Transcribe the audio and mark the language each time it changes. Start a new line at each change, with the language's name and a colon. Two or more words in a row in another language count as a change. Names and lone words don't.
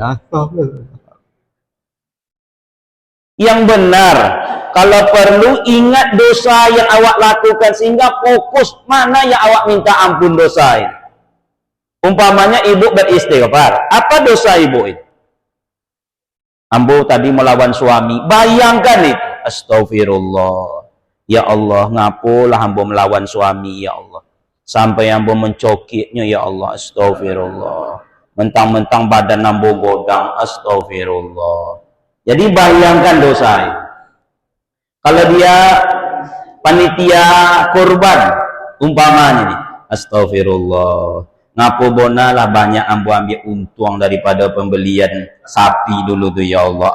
Indonesian: Yang benar, kalau perlu ingat dosa yang awak lakukan sehingga fokus mana yang awak minta ampun dosa ini. Umpamanya ibu beristighfar, apa dosa ibu itu? Ambo tadi melawan suami, bayangkan itu.
Arabic: أستغفر الله يا الله,
Indonesian: ngapulah ambo melawan suami,
Arabic: يا الله.
Indonesian: Sampai ambo mencokitnya,
Arabic: يا الله أستغفر الله.
Indonesian: Mentang-mentang badan ambo godang,
Arabic: astaghfirullah.
Indonesian: Jadi bayangkan dosa itu. Kalau dia panitia kurban, umpamanya nih, astaghfirullah. Ngapu bonalah banyak ambo ambil untung daripada pembelian sapi dulu tuh,
Arabic: يا الله.